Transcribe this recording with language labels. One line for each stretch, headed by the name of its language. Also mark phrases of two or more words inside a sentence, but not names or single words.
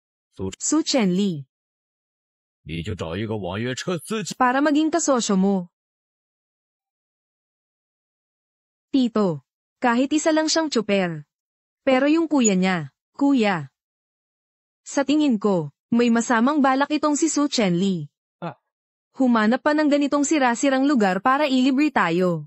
Chinese: Su Chenli. 你就找一个网约车司机。
Filipino: Para maging kasosyo mo. Tito, kahit isa lang siyang tsuper. Pero yung kuya niya, kuya. Sa tingin ko, may masamang balak itong si Su Chenli. Humanap pa ng ganitong sira-sirang lugar para ilibre tayo.